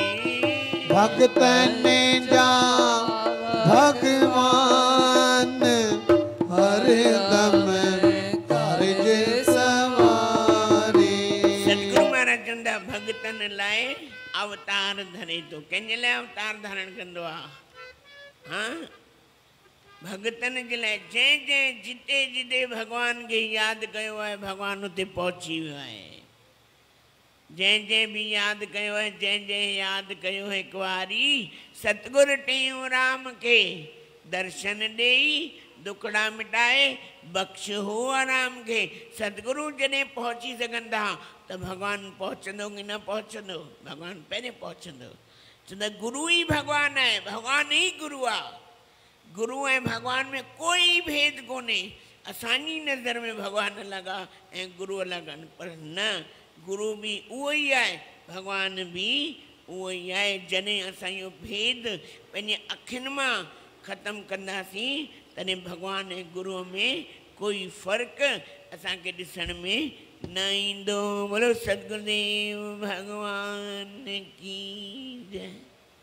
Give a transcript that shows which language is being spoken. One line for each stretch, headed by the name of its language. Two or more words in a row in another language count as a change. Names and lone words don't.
Sindhi: भगतन जा भगवान हर दम कार्य सवारे। सतगुरु महाराज चंदा भगतन लाए अवतार धरे थो, कंहिंजे लाइ अवतार धारण कंदो आहे? हाँ, भगतन जे लाइ। जंहिं जंहिं जिते जिते भगवान खे यादि कयो आहे, भगवान उते पहुची वियो आहे। जंहिं जंहिं बि यादि कयो आहे, जंहिं जंहिं यादि कयो हिकु वारी, सतगुरु टियों राम खे दर्शन ॾेई दुखड़ा मिटाए बख्श हो आराम खे। सतगुरु जॾहिं पहुची सघनि था त भगवान पहुचंदो कि न पहुचंदो? भगवान पहिरें पहुचंदो। छो त गुरु ई भगवान आहे, भगवान ई गुरु आहे। गुरु ऐं भगवान में कोई भेद कोन्हे। असांजी नज़र में भगवान अलॻि आहे ऐं गुरु अलॻि आहिनि, पर न, गुरु बि उहो ई आहे, भगवान बि उहो ई आहे। जॾहिं असां इहो भेद पंहिंजे अखियुनि मां ख़तमु कंदासीं तॾहिं भगवान ऐं गुरुअ में कोई फ़र्क़ु असांखे ॾिसण में न ईंदो।
Hindi: बोलो सतगुरुदेव भगवान की जय।